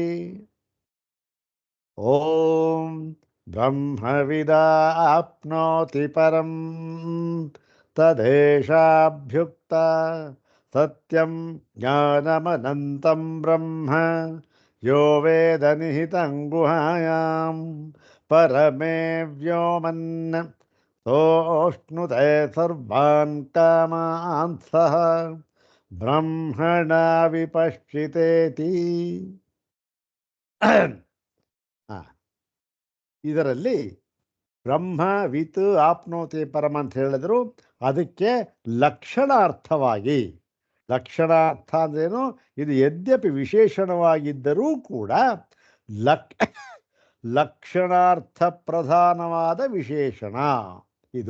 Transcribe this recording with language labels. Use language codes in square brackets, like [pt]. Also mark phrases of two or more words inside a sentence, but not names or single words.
[sa] ಓಂ ಬ್ರಹ್ಮವಿದಾಪ್ನೋತಿ ಪರಂ ತದೇಶಾಭ್ಯುಕ್ತ ಸತ್ಯಂ ಜ್ಞಾನಮನಂತಂ ಬ್ರಹ್ಮ ಯೋ ವೇದ ನಿಹಿತಂ ಗುಹಾಯಾಂ ಪರಮೇ ವ್ಯೋಮನ್ ಸೋಷ್ಣುತೆ ಸರ್ವಾನ್ ಕಾಮಾನ್ ಸಹ ಬ್ರಹ್ಮಣ ವಿಪಶ್ಚಿತೇತಿ. [kn] ಆ, ಇದರಲ್ಲಿ [sa] ಬ್ರಹ್ಮ ವಿತ್ ಆಪ್ನೋತಿ ಪರಮ [kn] ಅಂತ ಹೇಳಿದ್ರು. ಅದಕ್ಕೆ ಲಕ್ಷಣಾರ್ಥವಾಗಿ, ಲಕ್ಷಣಾರ್ಥ ಅಂದ್ರೇನು, ಇದು ಯದ್ಯಪಿ ವಿಶೇಷಣವಾಗಿದ್ದರೂ ಕೂಡ ಲಕ್ಷಣಾರ್ಥ ಪ್ರಧಾನವಾದ ವಿಶೇಷಣ ಇದು.